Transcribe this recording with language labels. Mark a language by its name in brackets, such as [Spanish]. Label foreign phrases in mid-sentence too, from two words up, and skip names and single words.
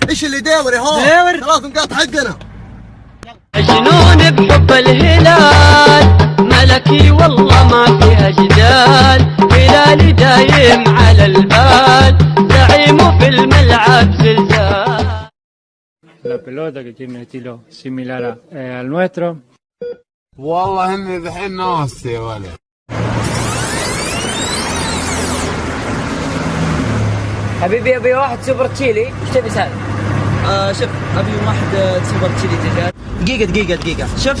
[Arabic] ايش اللي ديور يا هو؟ ديور 3 نقاط حقنا. مجنون بحب الهلال، ملكي والله ما فيها جدال، هلالي دايم على البال، زعيمه في الملعب زلزال. [Spanish] La pelota que tiene un estilo similar al nuestro. [Arabic] والله اني ذحين ناس يا ولد. حبيبي ابي واحد سوبر تشيلي، ايش تبي سالم؟ شوف ابي واحد سوبر تشيلي دجاج. دقيقة شفت؟